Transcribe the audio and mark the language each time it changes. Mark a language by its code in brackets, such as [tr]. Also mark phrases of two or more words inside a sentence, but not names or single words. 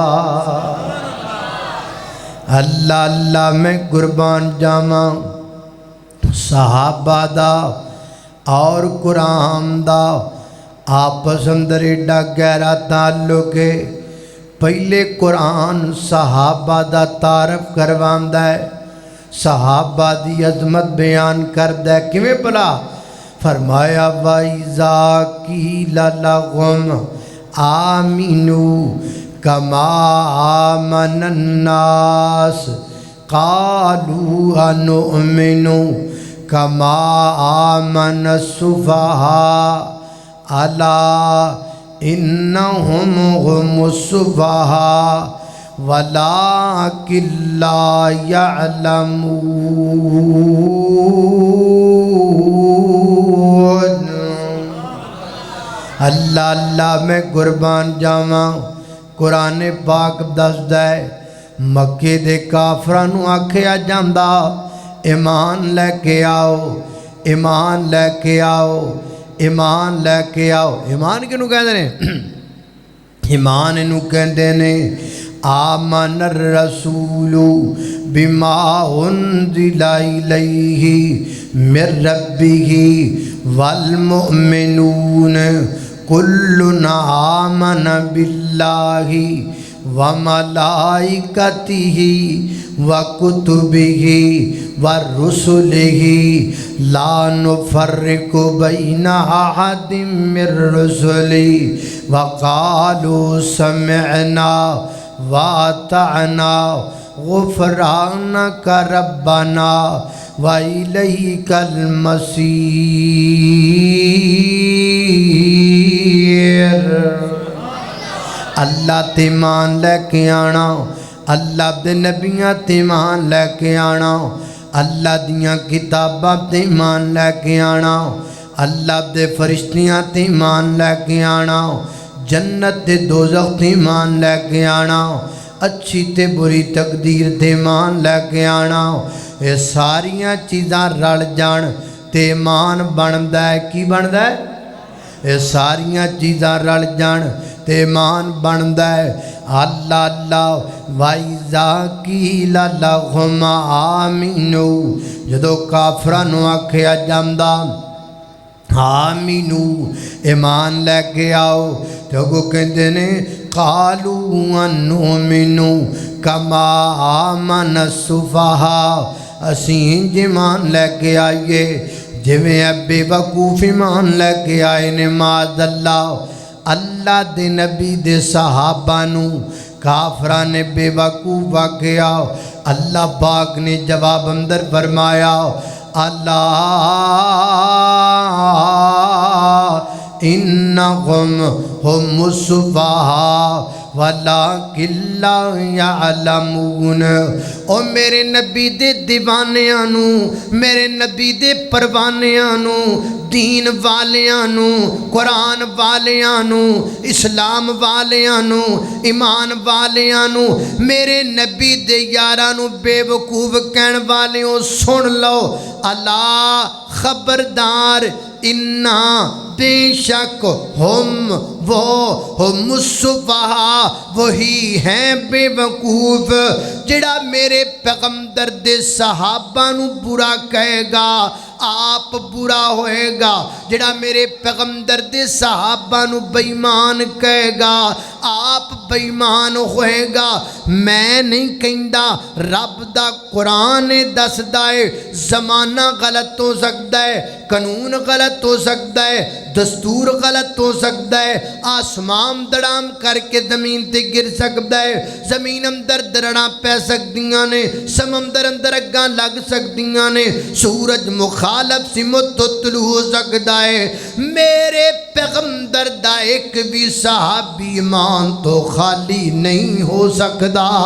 [pa] اللہ اللہ میں قربان جاواں صحابہ دا اور قرآن دا آپس اندر ایڈا گہرا تعلق ہے۔ پہلے قرآن صحابہ دا تعارف کرواندا ہے، صحابہ دی عظمت بیان کردہ ہے۔ کیویں بلا فرمایا [ar] وَإِذَا قِيلَ لَهُمْ آمِنُوا كَمَا آمَنَ النَّاسُ قَالُوا أَنُؤْمِنُ كَمَا آمَنَ السُّفَهَاءُ أَلَا إِنَّهُمْ هُمُ السُّفَهَاءُ وَلَٰكِن لَّا يَعْلَمُونَ۔ [pa] اللہ اللہ میں قربان جاواں قرآن پاک دسدا ہے، مکے دے کافراں نوں آکھیا جاندا ایمان لے کے آؤ، ایمان لے کے آؤ، ایمان لے کے آؤ۔ ایمان کینوں کہندے نے؟ ایمان انہوں کہندے نے [ar] آمن الرسول بما انزل الیہ من ربہ والمؤمنون کل آمن باللہ وملائکتہ وکتبہ ورسلہ لا نفرق بین احد من رسلہ وقالوا سمعنا وَأَطَعْنَا غُفْرَانَكَ رَبَّنَا وَإِلَيْكَ الْمَصِيرُ۔ [pa] اللہ تے ایمان لے کے آنا، اللہ دے نبیاں تے ایمان لے کے آنا، اللہ دیاں کتاباں تے ایمان لے کے آنا، اللہ دے فرشتیاں تے ایمان لے کے آنا، جنت تے دوزخ تے ایمان لے کے آنا، اچھی تے بری تقدیر تے ایمان لے کے آنا۔ یہ ساریاں چیزاں رل جان تے ایمان بندا ہے۔ کی بندا ہے؟ یہ ساریاں چیزاں رل جان تے ایمان بندا ہے۔ [ar] اللہ اللہ وَإِذَا قِيلَ لَهُمْ آمِنُوا، [pa] جدو کافراں نوں آکھیا جاندا آمینو ایمان لے کے آؤ، تو وہ کہندے نے [ar] قالوا انؤمنو کما آمن السفہاء، [pa] اسیں ایمان لے کے آئیے جویں بے وقوف ایمان لے کے آئے نے۔ [ar] معاذ اللہ، [pa] اللہ دے نبی دے صحابہ نو کافراں نے بے وقوف آکھیا۔ اللہ پاک نے جواب اندر فرمایا [ar] اللہ انہم ہم السفہاء ولیکن لا یعلمون۔ [pa] او میرے نبی دے دیوانیاں نو، میرے نبی دے پروانیاں نو، دین والیاں نو، قرآن والیاں نو، اسلام والیاں نو، ایمان والیاں نو، میرے نبی دے یاراں نو بے وقوف کہن والیوں سن لو، اللہ خبردار، انا بے شک ہم السفہاء وہی ہیں بے وقوف جڑا میرے پیغمبر دے صحابہ نو برا کہے گا، آپ برا ہوئے گا جڑا میرے پیغمبر دے صحابہ نو بیمان کہے گا آپ بیمان ہوئے گا میں نہیں کہندا رب دا قرآن دس دائے زمانہ غلط ہو سکتا ہے قانون غلط ہو سکتا ہے دستور غلط ہو سکتا ہے آسمان دڑام کر کے زمین تے گر سکتا ہے زمین اندر درڑاں پہ سکتیاں نے سمندر اندر اگاں لگ سکتیاں نے سورج مخالف سمت تو طلوع ہو سکتا ہے میرے پیغمبر دا ایک بھی صحابی ایمان تو خالی نہیں ہو سکتا